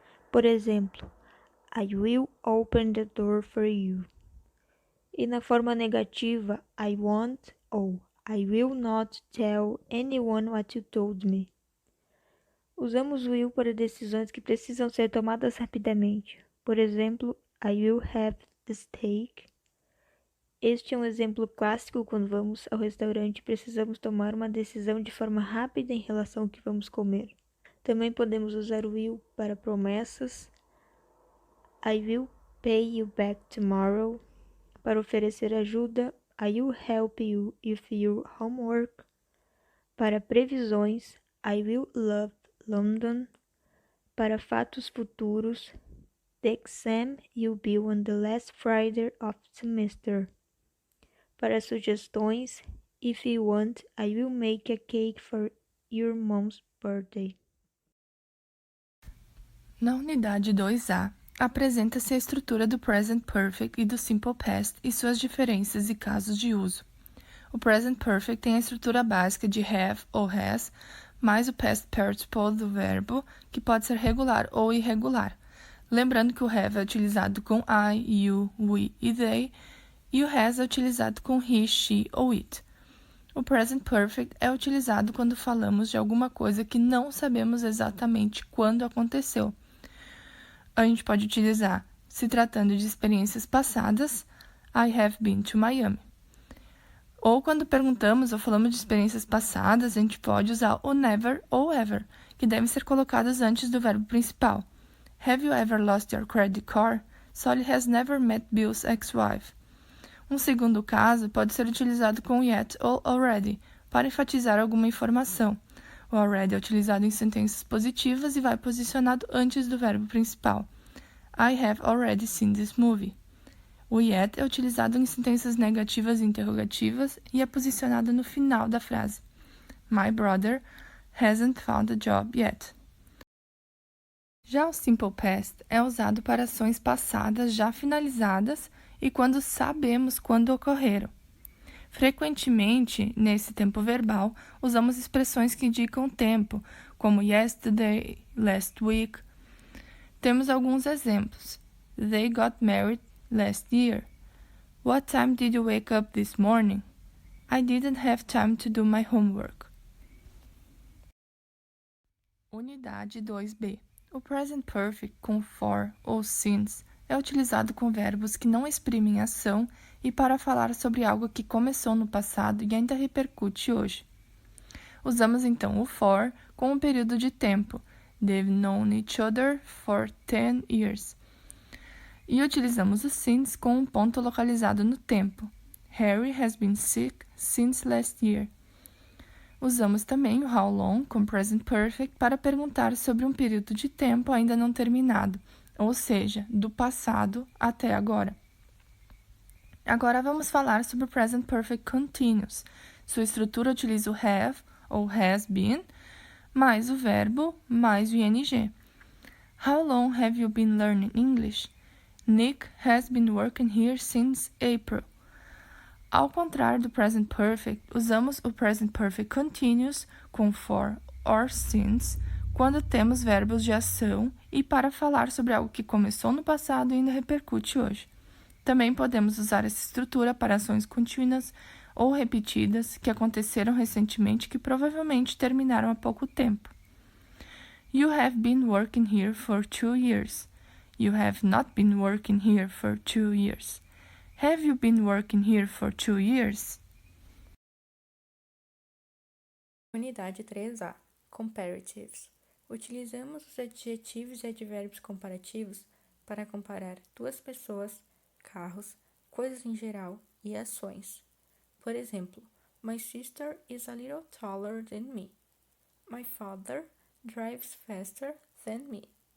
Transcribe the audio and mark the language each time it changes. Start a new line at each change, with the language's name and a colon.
Portuguese: Por exemplo,
English: I will open the door for you.
Portuguese: E na forma negativa,
English: I won't ou I will not tell anyone what you told me.
Portuguese: Usamos o will para decisões que precisam ser tomadas rapidamente. Por exemplo,
English: I will have the steak.
Portuguese: Este é um exemplo clássico quando vamos ao restaurante e precisamos tomar uma decisão de forma rápida em relação ao que vamos comer. Também podemos usar o will para promessas.
English: I will pay you back tomorrow.
Portuguese: Para oferecer ajuda,
English: I will help you with your homework.
Portuguese: Para previsões,
English: I will love London.
Portuguese: Para fatos futuros,
English: the exam will be on the last Friday of the semester.
Portuguese: Para sugestões,
English: if you want, I will make a cake for your mom's birthday.
Portuguese: Na unidade 2A, apresenta-se a estrutura do Present Perfect e do Simple Past e suas diferenças e casos de uso. O Present Perfect tem a estrutura básica de have ou has, mais o Past Participle do verbo, que pode ser regular ou irregular. Lembrando que o have é utilizado com I, you, we e they, e o has é utilizado com he, she ou it. O present perfect é utilizado quando falamos de alguma coisa que não sabemos exatamente quando aconteceu. A gente pode utilizar, se tratando de experiências passadas,
English: I have been to Miami.
Portuguese: Ou quando perguntamos ou falamos de experiências passadas, a gente pode usar o never ou ever, que devem ser colocados antes do verbo principal.
English: Have you ever lost your credit card? Solly has never met Bill's ex-wife.
Portuguese: Um segundo caso pode ser utilizado com yet ou already, para enfatizar alguma informação. O already é utilizado em sentenças positivas e vai posicionado antes do verbo principal.
English: I have already seen this movie.
Portuguese: O yet é utilizado em sentenças negativas e interrogativas e é posicionado no final da frase.
English: My brother hasn't found a job yet.
Portuguese: Já o simple past é usado para ações passadas já finalizadas e quando sabemos quando ocorreram. Frequentemente, nesse tempo verbal, usamos expressões que indicam tempo, como yesterday, last week. Temos alguns exemplos.
English: They got married last year. What time did you wake up this morning? I didn't have time to do my homework.
Portuguese: Unidade 2b. O present perfect com for ou since é utilizado com verbos que não exprimem ação e para falar sobre algo que começou no passado e ainda repercute hoje. Usamos então o for com um período de tempo.
English: They've known each other for 10 years.
Portuguese: E utilizamos o since com um ponto localizado no tempo.
English: Harry has been sick since last year.
Portuguese: Usamos também o how long com present perfect para perguntar sobre um período de tempo ainda não terminado, ou seja, do passado até agora. Agora vamos falar sobre o present perfect continuous. Sua estrutura utiliza o have ou has been, mais o verbo, mais o ing.
English: How long have you been learning English? Nick has been working here since April.
Portuguese: Ao contrário do present perfect, usamos o present perfect continuous com for or since quando temos verbos de ação e para falar sobre algo que começou no passado e ainda repercute hoje. Também podemos usar essa estrutura para ações contínuas ou repetidas que aconteceram recentemente que provavelmente terminaram há pouco tempo.
English: You have been working here for 2 years. You have not been working here for 2 years. Have you been working here for 2 years?
Portuguese: Unidade 3A. Comparatives. Utilizamos os adjetivos e advérbios comparativos para comparar duas pessoas, carros, coisas em geral e ações. Por exemplo,
English: My sister is a little taller than me. My father drives faster than me.